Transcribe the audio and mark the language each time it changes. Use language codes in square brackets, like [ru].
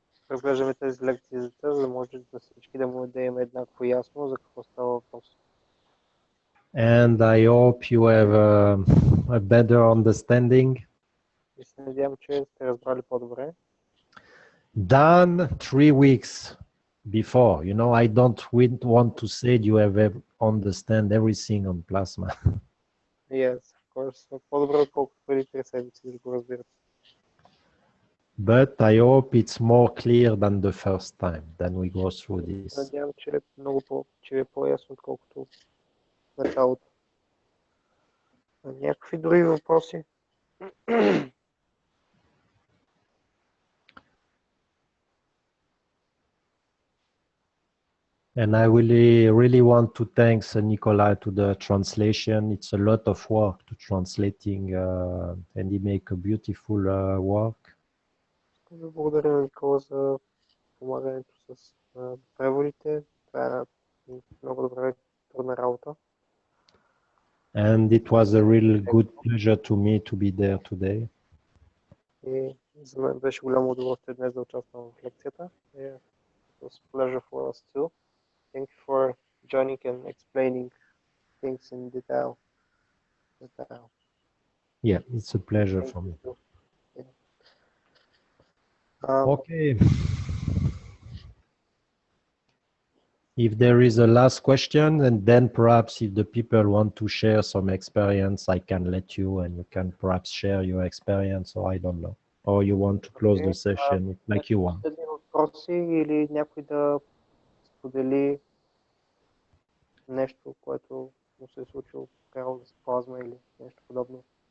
[bg] Разглеждаме тези лекции, за да може да всички да имаме еднакво ясно за какво става въпрос. [en] And I hope you have a better understanding. [bg] И се надявам, че сте разбрали по-добре. [en] Done 3 weeks before. You know, I don't want to say you have understand everything on plasma. Yes, of course. [bg] По-добре, отколкото преди 3 седмици да го разбирате. [en] But I hope it's more clear than the first time, then we go through this. [bg] Надявам, че е по-ясно, отколкото в началото. Някакви други въпроси? [en] And I really want to thank Nikolai to the translation. It's a lot of work to translating, and he make a beautiful work. [bg] Благодаря на Никола за помагането с преводите. Това е много добра трудна работа. [en] And it was a real good pleasure to me to be there today. [bg] И за мен беше голямо удоволствие днес да участвам в лекцията. [en] It was a pleasure for us too. Thank you for joining and explaining things in detail. Yeah, it's a pleasure for me. Okay. If there is a last question, and then perhaps if the people want to share some experience, I can let you and you can perhaps share your experience, or I don't know. Or you want to close the session, like you want. [bg] Въпроси или някой да сподели нещо, което му се е случило, карал да се плазма или нещо подобно.